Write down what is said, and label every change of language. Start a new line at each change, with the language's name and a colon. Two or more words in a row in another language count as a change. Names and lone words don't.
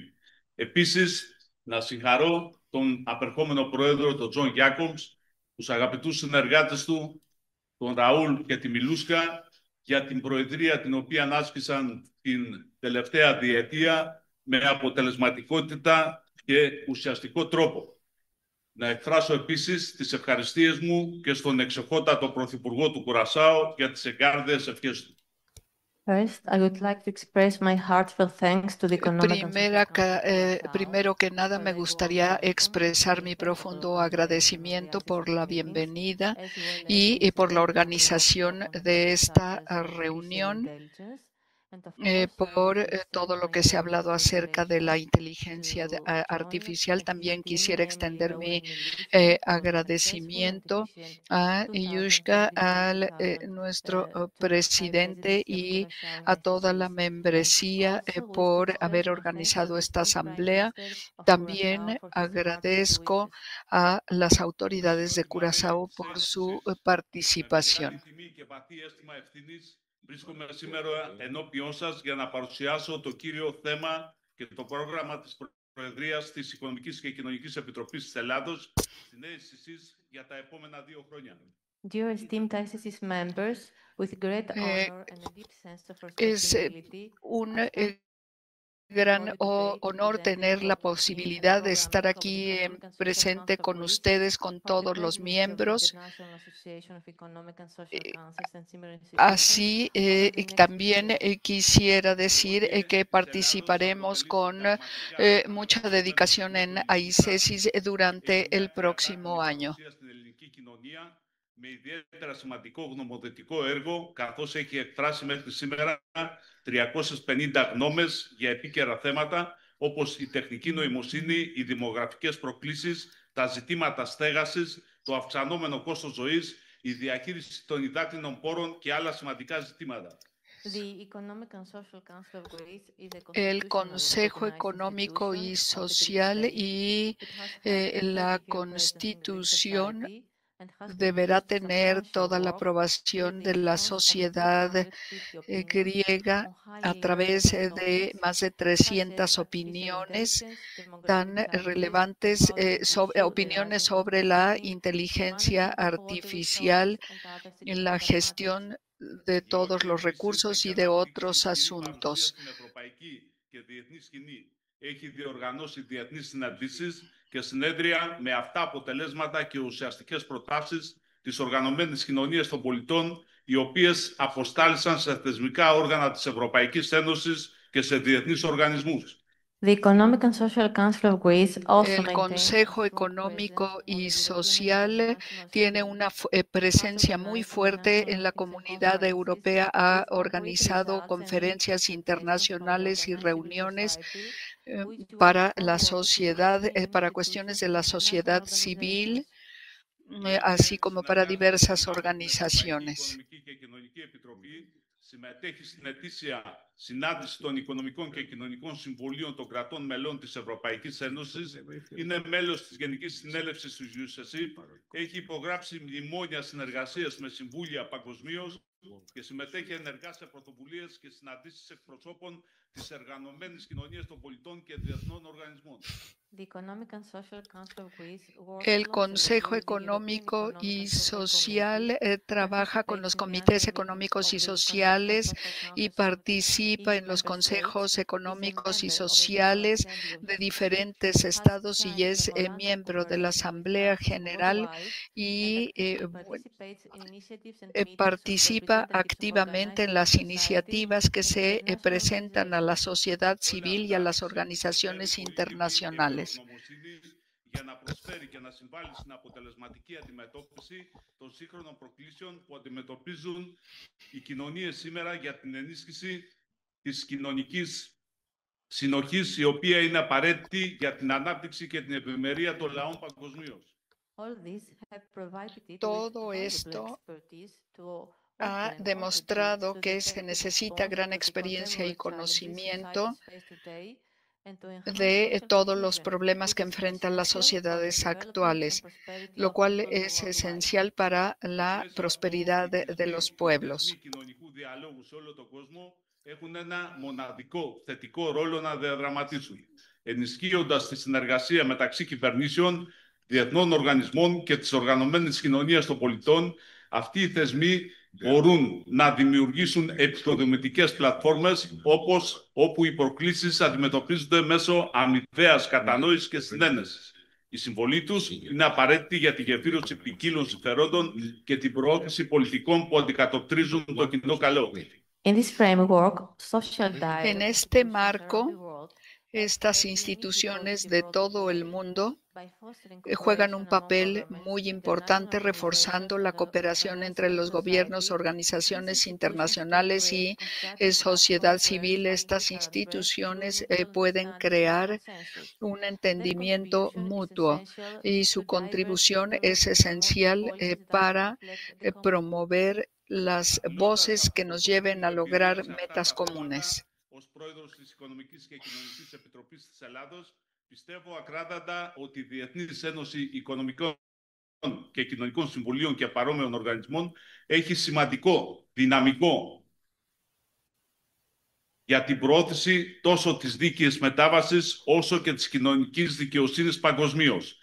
Greek: Επίσης, να συγχαρώ τον απερχόμενο πρόεδρο, τον Τζον Γιάκομς, τους αγαπητούς συνεργάτες του, τον Ραούλ και τη Μιλούσκα, για την προεδρία την οποία άσκησαν την τελευταία διετία με αποτελεσματικότητα και ουσιαστικό τρόπο. Να εκφράσω επίσης τις ευχαριστίες μου και στον εξοχότατο Πρωθυπουργό του Κουρασάου για τις εγκάρδιες ευχές του.
English: First, I would like to express my heartfelt thanks to the Economic
Spanish: Primero que nada, me gustaría expresar mi profundo agradecimiento por la bienvenida y por la organización de esta reunión, por todo lo que se ha hablado acerca de la inteligencia artificial. También quisiera extender mi agradecimiento a Yushka, a nuestro presidente y a toda la membresía por haber organizado esta asamblea. También agradezco a las autoridades de Curazao por su participación.
Greek: Βρίσκομαι σήμερα ενώπιον σας για να παρουσιάσω το κύριο θέμα και το πρόγραμμα της Προεδρίας της Οικονομικής και Κοινωνικής Επιτροπής της Ελλάδος στην ACC για τα επόμενα 2 χρόνια.
English: Dear esteemed ICC members, with great honor and a deep sense of responsibility,
Spanish: gran honor tener la posibilidad de estar aquí presente con ustedes, con todos los miembros. Así, también quisiera decir que participaremos con mucha dedicación en AICESIS durante el próximo año.
Greek: Με ιδιαίτερα σημαντικό γνωμοδοτικό έργο, καθώς έχει εκφράσει μέχρι σήμερα 350 γνώμες για επίκαιρα θέματα, όπως η τεχνική νοημοσύνη, οι δημογραφικές προκλήσεις, τα ζητήματα στέγασης, το αυξανόμενο κόστος ζωής, η διαχείριση των υδάτινων πόρων και άλλα σημαντικά ζητήματα.
Spanish: El Consejo Económico y Social y la Constitución deberá tener toda la aprobación de la sociedad griega a través de más de 300 opiniones tan relevantes, opiniones sobre la inteligencia artificial en la gestión de todos los recursos y de otros asuntos.
Greek: Έχει διοργανώσει διεθνείς συναντήσεις και συνέδρια με αυτά αποτελέσματα και ουσιαστικές προτάσεις της οργανωμένης κοινωνίας των πολιτών, οι οποίες αποστάλησαν σε θεσμικά όργανα της Ευρωπαϊκής Ένωσης και σε διεθνείς οργανισμούς.
English: The Economic and Social Council of Greece also
Spanish: El Consejo Económico y Social tiene una presencia muy fuerte en la comunidad europea. Ha organizado conferencias internacionales y reuniones para la sociedad, para cuestiones de la sociedad civil, así como para diversas organizaciones.
Greek: Συμμετέχει στην ετήσια συνάντηση των Οικονομικών και Κοινωνικών Συμβουλίων των κρατών μελών της Ευρωπαϊκής Ένωσης. Είναι μέλος της Γενικής Συνέλευσης του USESIP. Έχει υπογράψει μνημόνια συνεργασίας με συμβούλια παγκοσμίως και συμμετέχει ενεργά σε πρωτοβουλίες και συναντήσεις εκπροσώπων της οργανωμένης κοινωνίας των πολιτών και διεθνών οργανισμών.
Spanish: El Consejo Económico y Social trabaja con los comités económicos y sociales y participa en los consejos económicos y sociales de diferentes estados y es miembro de la Asamblea General y participa activamente en las iniciativas que se presentan a la sociedad civil y a las organizaciones internacionales.
Greek: Για να προσφέρει και να συμβάλλει στην αποτελεσματική αντιμετώπιση των σύγχρονων προκλήσεων που αντιμετωπίζουν οι κοινωνίες σήμερα για την ενίσχυση της κοινωνικής συνοχής, η οποία είναι απαραίτητη για την ανάπτυξη και την ευημερία των λαών παγκοσμίως.
Spanish: Todo esto ha demostrado que se necesita gran experiencia y conocimiento de todos los problemas que enfrentan las sociedades actuales, lo cual es esencial para la prosperidad de los pueblos.
Greek: Έχουν ένα μοναδικό θετικό ρόλο να διαδραματίσουν, ενισχύοντας τη συνεργασία μεταξύ κυβερνήσεων, διεθνών οργανισμών και της οργανωμένης κοινωνίας των πολιτών. Αυτοί οι θεσμοί μπορούν να δημιουργήσουν επικοδομητικές πλατφόρμες όπου οι προκλήσεις αντιμετωπίζονται μέσω αμοιβαίας κατανόησης και συνένεσης. Η συμβολή τους είναι απαραίτητη για τη γεφύρωση ποικίλων συμφερόντων και την προώθηση πολιτικών που αντικατοπτρίζουν το κοινό καλό.
Spanish: En este marco, estas instituciones de todo el mundo juegan un papel muy importante reforzando la cooperación entre los gobiernos, organizaciones internacionales y sociedad civil. Estas instituciones pueden crear un entendimiento mutuo y su contribución es esencial para promover las voces que nos lleven a lograr metas comunes.
Greek: Πιστεύω ακράδαντα ότι η Διεθνής Ένωση Οικονομικών και Κοινωνικών Συμβουλίων και παρόμοιων οργανισμών έχει σημαντικό δυναμικό για την προώθηση τόσο της δίκαιης μετάβασης όσο και της κοινωνικής δικαιοσύνης παγκοσμίως.